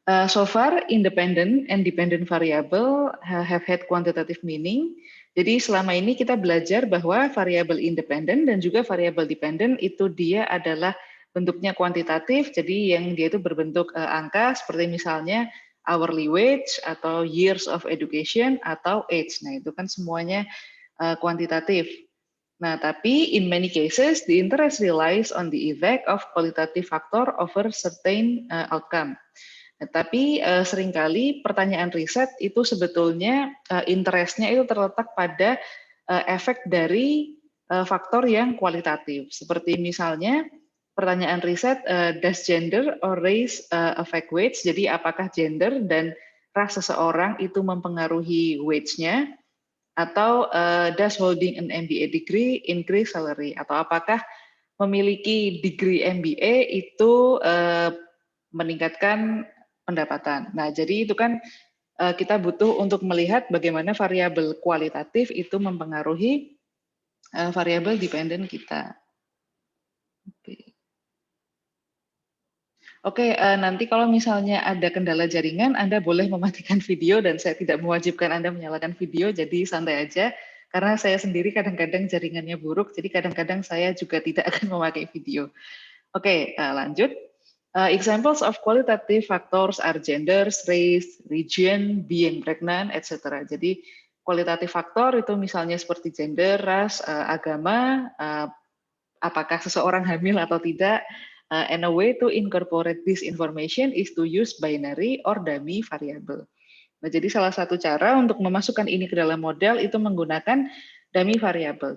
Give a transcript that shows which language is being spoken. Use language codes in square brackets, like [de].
[en] So far, independent and dependent variable have had quantitative meaning. [id] Jadi selama ini kita belajar bahwa variabel independent dan juga variabel dependent itu dia adalah bentuknya kuantitatif, jadi yang dia itu berbentuk angka seperti misalnya hourly wage atau years of education atau age. Nah, itu kan semuanya kuantitatif. Nah, tapi [en] in many cases, the interest relies on the effect of qualitative factor over certain outcome. [id] Tapi seringkali pertanyaan riset itu sebetulnya interestnya itu terletak pada efek dari faktor yang kualitatif. Seperti misalnya pertanyaan riset, [en] does gender or race affect wage? [id] Jadi apakah gender dan ras seseorang itu mempengaruhi wage-nya? Atau [en] does holding an MBA degree increase salary? [id] Atau apakah memiliki degree MBA itu meningkatkan pendapatan. Nah, jadi itu kan kita butuh untuk melihat bagaimana variabel kualitatif itu mempengaruhi variabel dependen kita. Oke, nanti kalau misalnya ada kendala jaringan, Anda boleh mematikan video dan saya tidak mewajibkan Anda menyalakan video, jadi santai aja. Karena saya sendiri kadang-kadang jaringannya buruk, jadi kadang-kadang saya juga tidak akan memakai video. Oke, lanjut. [en] Examples of qualitative factors are gender, race, region, being pregnant, etc. [id] Jadi kualitatif faktor itu misalnya seperti gender, ras, agama, apakah seseorang hamil atau tidak. [en] And a way to incorporate this information is to use binary or dummy variable. [id] Nah, jadi salah satu cara untuk memasukkan ini ke dalam model itu menggunakan dummy variable.